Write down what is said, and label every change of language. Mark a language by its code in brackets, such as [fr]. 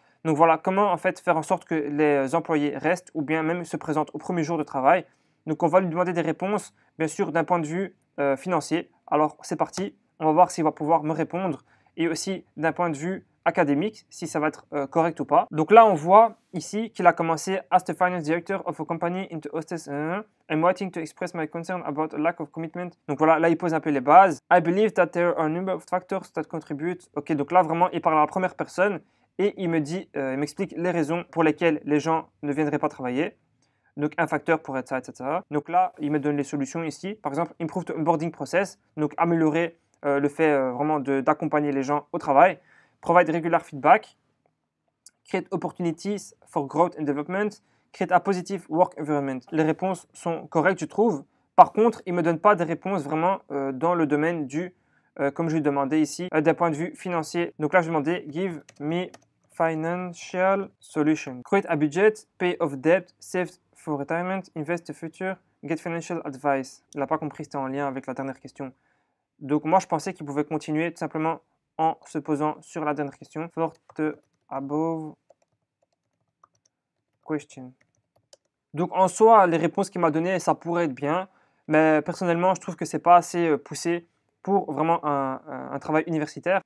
[fr] Donc voilà, comment, en fait, faire en sorte que les employés restent ou bien même se présentent au premier jour de travail. Donc on va lui demander des réponses, bien sûr, d'un point de vue financier. Alors, c'est parti. On va voir s'il va pouvoir me répondre. Et aussi d'un point de vue académique, si ça va être correct ou pas. Donc là, on voit ici qu'il a commencé [en] as the finance director of a company into hostess. I'm writing to express my concern about a lack of commitment. [fr] Donc voilà, là, il pose un peu les bases. [en] I believe that there are a number of factors that contribute. [fr] Ok, donc là, vraiment, il parle à la première personne et il me dit, il m'explique les raisons pour lesquelles les gens ne viendraient pas travailler. Donc un facteur pourrait être ça, etc. Donc là, il me donne les solutions ici. Par exemple, [en] improve the onboarding process. [fr] Donc améliorer le fait vraiment d'accompagner les gens au travail. [en] Provide regular feedback. Create opportunities for growth and development. Create a positive work environment. [fr] Les réponses sont correctes, je trouve. Par contre, il ne me donne pas des réponses vraiment dans le domaine du, comme je lui demandais ici, d'un point de vue financier. Donc là, je lui demandais, [en] give me financial solution. Create a budget, pay off debt, save for retirement, invest the future, get financial advice. [fr] Il n'a pas compris, c'était en lien avec la dernière question. Donc moi, je pensais qu'il pouvait continuer tout simplement en se posant sur la dernière question. [en] For the above question. [fr] Donc en soi, les réponses qu'il m'a données, ça pourrait être bien, mais personnellement, je trouve que c'est pas assez poussé pour vraiment un travail universitaire.